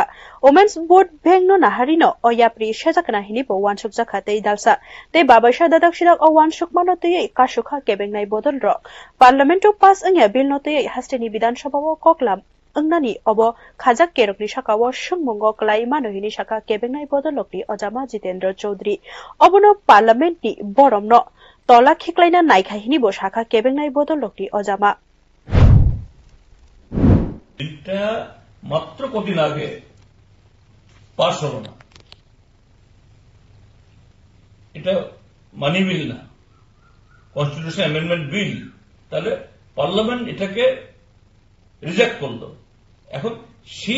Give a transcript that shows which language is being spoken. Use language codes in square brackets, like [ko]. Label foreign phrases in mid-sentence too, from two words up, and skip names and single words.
[trp] Women's Board bengno naharino o yapri shajakna hini bo wansuk jaka tei dalsa tei babaisha dadak sirak o wansuk mano tei kasukha kebengnai bodol ro Parlamento pass angya bill no tei hasteni Bidan Sabha o koklam angnani obo khajak kerokni sakawo sungmungo klai mano hini saka kebengnai bodolokni Ojama Jitendra Chaudhary obono Parliament ni boromno tola khiklaina naikhaihini bo shaka kebengnai bodolokni Ojama [bn] এটা মাত্র কদিন আগে পাস হলো না এটা [en] money bill [bn] না [en] constitution amendment bill [bn] তাহলে পার্লামেন্ট এটাকে রিজেক্ট করলো এখন সেই